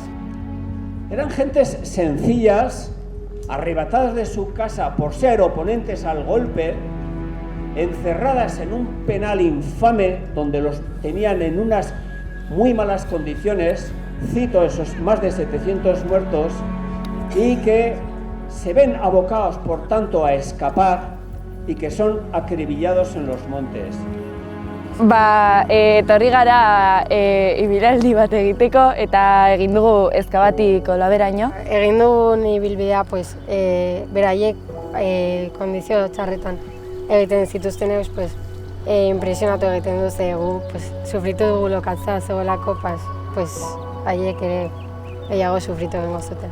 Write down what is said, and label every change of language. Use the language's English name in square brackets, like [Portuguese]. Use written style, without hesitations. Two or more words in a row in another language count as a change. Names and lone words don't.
[Spanish] Eran gentes sencillas, arrebatadas de su casa por ser oponentes al golpe, encerradas en un penal infame donde los tenían en unas muy malas condiciones, cito esos más de 700 muertos, y que se ven abocados por tanto a escapar y que son acribillados en los montes. [Basque] Etorri gara ibilaldi bat egiteko eta egin dugu Ezkabatik Olaberaino. Egin dugun ibilbidea, beraiek kondizio txarretan egiten zituztenez, impresionatu egiten du, ze gu sufritu dugu lokatza zegoelako, haiek ere gehiago sufritu egingo zuten.